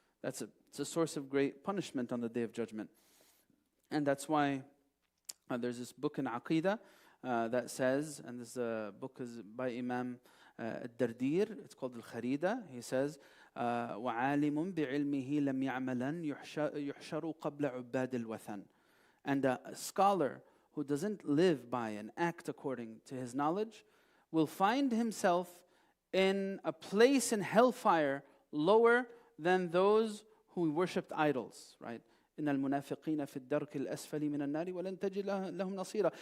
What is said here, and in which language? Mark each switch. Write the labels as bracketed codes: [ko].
[en] It's a source of great punishment on the Day of Judgment. And that's why there's this book in Aqidah that says, and this book is by Imam Al-Dardir, it's called Al-Kharida. He says, [ar] وَعَالِمٌ بِعِلْمِهِ لَمْ يَعْمَلًا يُحْشَرُ قَبْلَ عُبَّادِ الْوَثَنِ. [en] And a scholar who doesn't live by and act according to his knowledge will find himself in a place in hellfire lower than those who worshipped idols, right? [ar] إِنَّ الْمُنَافِقِينَ فِي الدَّرْكِ الْأَسْفَلِ مِنَ النَّارِ وَلَنْ تَجِدْ لَهُمْ نَصِيرًا.